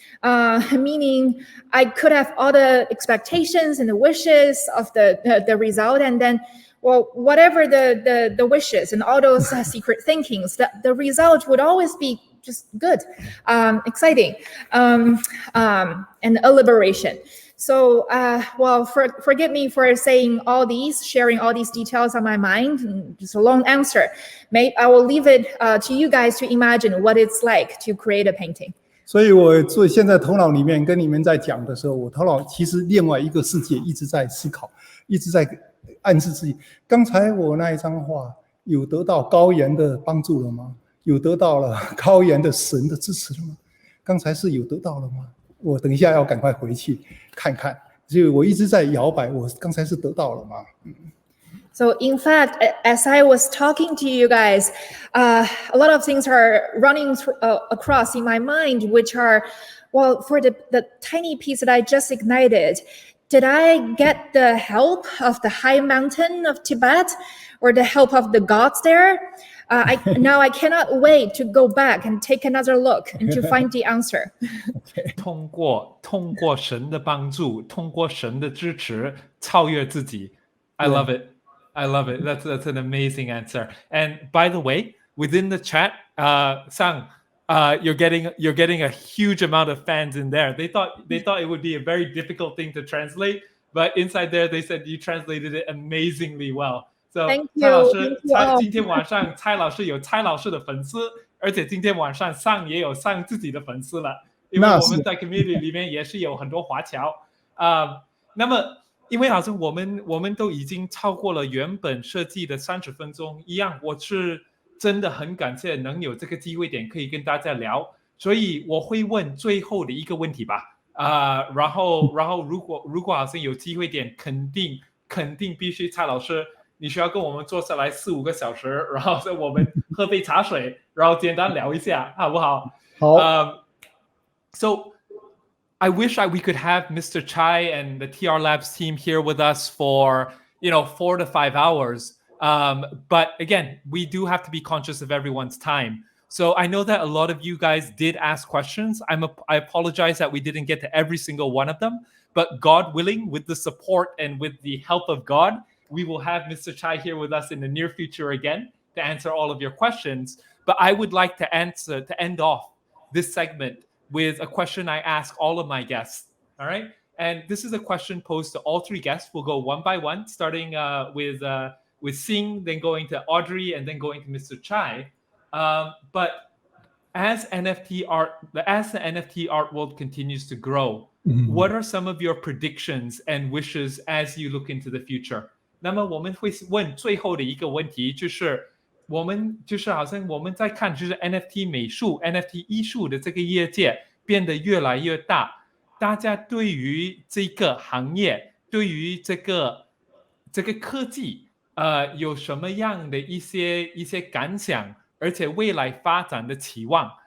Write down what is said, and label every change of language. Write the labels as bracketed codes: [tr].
[en] Meaning I could have all the expectations and the wishes of the result, and then, well, whatever the wishes and all those secret thinkings, the result would always be just good, exciting, and a liberation. So, forgive me for saying all these, sharing all these details on my mind. Just a long answer. I will leave it to you guys to imagine what it's like to create a painting. [zh] 所以我现在头脑里面跟你们在讲的时候，我头脑其实另外一个世界一直在思考，一直在暗示自己。刚才我那一张画有得到高原的帮助了吗？有得到了高原的神的支持了吗？刚才是有得到了吗？我等一下要赶快回去看看。所以我一直在摇摆，我刚才是得到了吗 [en] ？So in fact, as I was talking to you guys, a lot of things are running across in my mind, which are, well, for the tiny piece that I just ignited, did I get the help of the high mountain of Tibet, or the help of the gods there? Now I cannot wait to go back and take another look and to find the answer. [zh] 通过神的帮助，通过神的支持，超越自己。 [en] I love it. I love it. That's an amazing answer. And by the way, within the chat, Sang, you're getting a huge amount of fans in there. They thought it would be a very difficult thing to translate, but inside there they said you translated it amazingly well. So Thank you. [zh] 蔡老师，今天晚上蔡老师有蔡老师的粉丝，而且今天晚上Sang也有Sang自己的粉丝了，因为我们在 community 里面也是有很多华侨那么。因为好像我们都已经超过了原本设计的30分钟一样，我是真的很感谢能有这个机会点可以跟大家聊，所以我会问最后的一个问题吧，然后如果好像有机会点，肯定肯定必须蔡老师你需要跟我们坐下来4-5个小时，然后我们喝杯茶水，然后简单聊一下，好不好？好。 [en] So I wish we could have Mr. Cai and the TR Labs team here with us for 4 to 5 hours. But again, we do have to be conscious of everyone's time. So I know that a lot of you guys did ask questions. I apologize that we didn't get to every single one of them, but God willing, with the support and with the help of God, we will have Mr. Cai here with us in the near future again to answer all of your questions. But I would like to end off this segment with a question I ask all of my guests. All right. And this is a question posed to all 3 guests. We'll go one by one, starting with Sing, then going to Audrey, and then going to Mr. Cai. But as the NFT art world continues to grow, what are some of your predictions and wishes as you look into the future? [zh] 那么我们会问最后的一个问题，就是我们就是好像我们在看，就是 NFT 美术、NFT 艺术的这个业界变得越来越大，大家对于这个行业，对于这个科技，有什么样的一些感想，而且未来发展的期望？